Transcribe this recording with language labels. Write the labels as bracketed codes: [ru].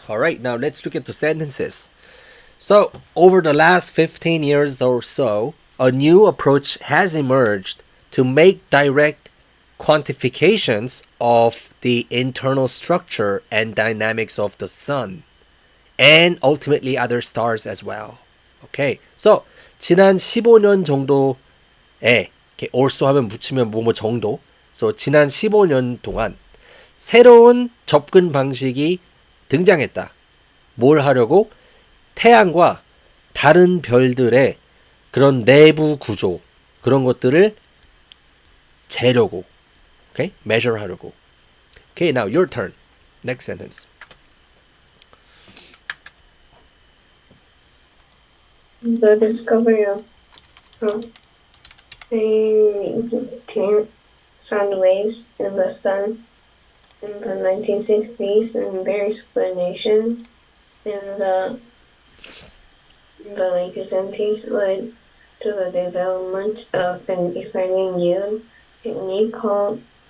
[en] All right, now let's look at the sentences. So, over the last 15 years or so, a new approach has emerged to make direct quantifications of the internal structure and dynamics of the sun, and ultimately other stars as well. Okay, so [ko] 지난 15년 정도에 이렇게 also 하면 붙이면 뭐뭐 정도. So 지난 15년 동안 새로운 접근 방식이 등장했다. 뭘 하려고? 태양과 다른 별들의 그런 내부 구조, 그런 것들을 재려고. [en] Okay? [ko] measure 하려고. [en] Okay, now your turn. Next sentence. The discovery of propagating sound waves in the sun in the 1960s and their explanation in the 1970s led to the development of an exciting new technique called